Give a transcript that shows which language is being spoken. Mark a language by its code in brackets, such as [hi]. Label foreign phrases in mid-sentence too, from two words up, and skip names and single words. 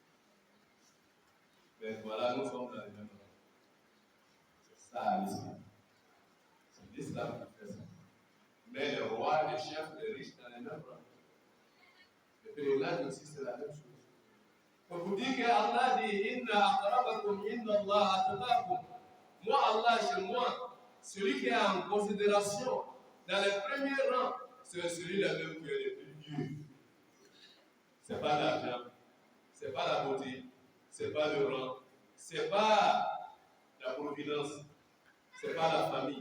[fr] Mais voilà, nous sommes dans les mêmes rangs. C'est ça l'islam. C'est l'islam qui fait ça. Mais les rois, les chefs, les riches dans les mêmes rangs. Le pèlerinage aussi, c'est la même chose. Pour vous dire que Allah dit [ar] إن أقربكم إن الله أتقاكم. [fr] Moi, Allah, chez moi, celui qui est en considération dans les premiers rangs, c'est celui-là même qui est le plus vieux. Ce n'est pas l'argent, ce n'est pas la beauté, ce n'est pas le rang, ce n'est pas la providence, ce n'est pas la famille.